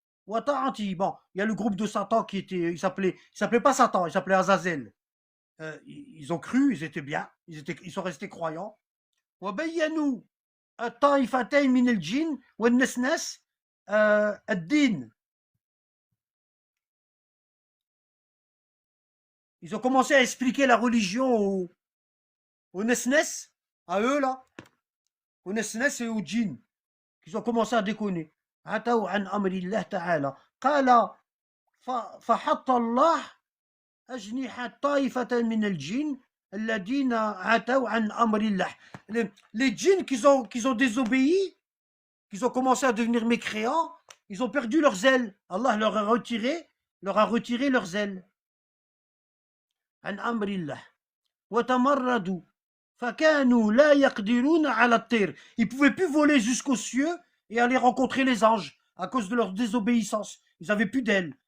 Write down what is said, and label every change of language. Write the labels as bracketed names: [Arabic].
[Arabic] وطاعته [French] bon il y a le groupe de Satan qui était il s'appelait pas Satan il s'appelait Azazel ils ont cru ils étaient bien ils sont restés croyants [Arabic] وبينوا الطائفتين من الجن والنسنس الدين [French] ils ont commencé à expliquer la religion aux Nesnes, à eux là, aux Nesnes et aux djinns, qu'ils ont commencé à déconner. [Arabic] عتوا عن أمر الله تعالى قال فحط الله أجنحة طائفة من الجن الذين عتوا عن أمر الله. [French] Les djinns qu'ils ont désobéi, qu'ils ont commencé à devenir mécréants, ils ont perdu leurs ailes. Allah leur a retiré leurs ailes. [Arabic] عن أمر الله وتمردوا فكانوا لا يقدرون على الطير. [French] Ils ne pouvaient plus voler jusqu'aux cieux et aller rencontrer les anges à cause de leur désobéissance. Ils n'avaient plus d'ailes.